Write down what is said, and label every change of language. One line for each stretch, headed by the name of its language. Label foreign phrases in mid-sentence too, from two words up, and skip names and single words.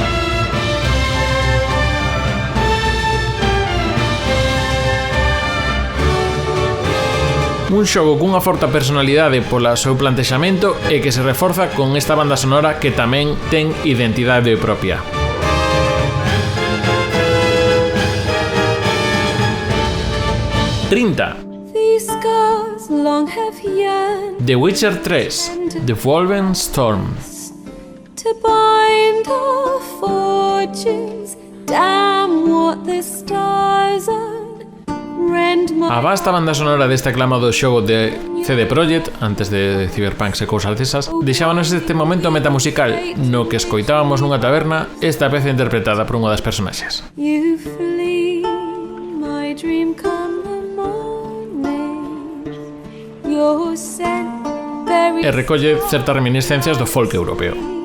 Galician: Un xogo cunha forte personalidade pola seu plantexamento e que se reforza con esta banda sonora que tamén ten identidade propia. The Witcher 3 The Wolven Storm.
English: To bind our fortunes, damn what the stars are.
Galician: A vasta banda sonora deste aclamado xogo de CD Projekt, antes de Cyberpunk e cousas desas, deixábanos este momento metamusical no que escoitábamos nunha taberna esta peza interpretada por unha das personaxes. E recolle certas reminiscencias do folk europeo.